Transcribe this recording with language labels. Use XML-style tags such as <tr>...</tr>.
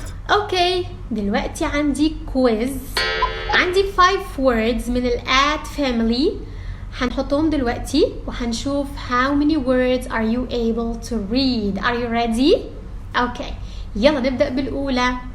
<en>Okay,</en> <ar>دلوقتي عندي</ar> <en>quiz.</en> <ar>عندي</ar> <en>5 words من ال at family.</en> <ar>هنحطهم دلوقتي وهنشوف</ar> <en>how many words are you able to read. Are you ready? Okay,</en> <ar>يلا نبدأ بالأولى.</ar>